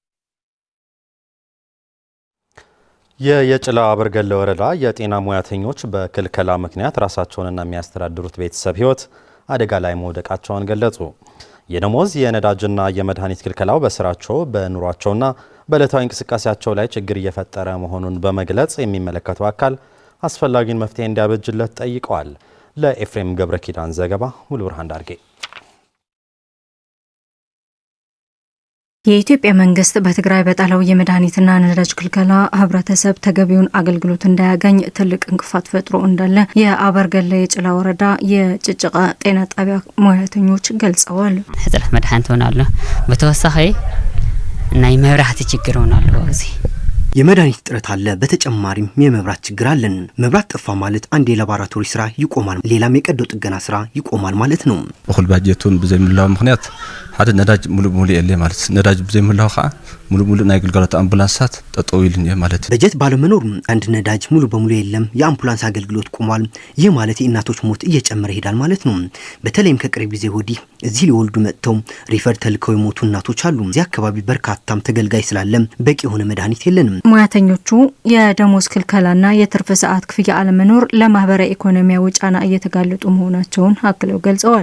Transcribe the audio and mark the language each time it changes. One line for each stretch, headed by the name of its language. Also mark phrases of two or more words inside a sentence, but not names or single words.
Amharic: የጭላ አበርገሌ ወረዳ የጤና ሙያተኞች በክልከላ ምክንያት ራሳቸውንና የሚያስተዳድሩት ቤተሰብ ህይወት አደጋ ላይ መውደቃቸውን ገለጹ። የደሞዝ የነዳጅና የመድኃኒት ክልከላው በስራቸው በኑሯቸውና በዕለታዊ እንቅስቃሴያቸው ላይ ችግር እየፈጠረ መሆኑን በመግለጽ የሚመለከተው አካል አስፈላጊውን መፍትሄ እንዲያበጅለት ጠይቀዋል። ለኤፍሬም ገብረ ኪዳን ዘገባ ሙሉ ብርሃን ዳርጌ የኢትዮጵያ መንግስት በትግራይ በጣለው የመድኃኒትና ነዳጅ ክልከላ ህብረተሰብ ተገቢውን አገልግሎት እንዳያገኝ ትልቅ እንቅፋት ፈጥሮ እንዳለ የአበርገሌ የጭላ ወረዳ የጭጭቃ ጤና ጣቢያ ሙያተኞች ገልጸዋል።
Tigrinya: ሕጽረት መድኃኒት ሆናለ በተወሳኺ ናይ መብራህቲ ችግር ሆናለ እዚህ
Amharic: የመድኃኒት እጥረት አለ። በተጨማሪም የመብራት ችግር አለን። መብራት ጠፋ ማለት አንድ የላቦራቶሪ ስራ ይቆማል፣ ሌላም የቀዶ ጥገና ስራ ይቆማል ማለት ነው።
Tigrinya: እኹል ባጀቱን ብዘይምላው ምክንያት ሓደ ነዳጅ ሙሉ የለ ማለት ነዳጅ ብዘይምላው ኸ ሙሉ ናይ ግልጋሎት አምቡላንሳት ጠጠው ይልን ማለት
Amharic: በጀት ባለመኖር አንድ ነዳጅ ሙሉ በሙሉ የለም፣ የአምቡላንስ አገልግሎት ቆሟል። ይህ ማለት የእናቶች ሞት እየጨመረ ይሄዳል ማለት ነው። በተለይም ከቅርብ ጊዜ ወዲህ እዚህ ሊወልዱ መጥተው ሪፈር ተልከው የሞቱ እናቶች አሉ። እዚህ አካባቢ በርካታም ተገልጋይ ስላለ በቂ የሆነ መድኃኒት የለንም። ሙያተኞቹ የደሞዝ ክልከላና የትርፍ ሰዓት ክፍያ አለመኖር ለማህበራዊ ኢኮኖሚያዊ ጫና እየተጋለጡ መሆናቸውን አክለው ገልጸዋል።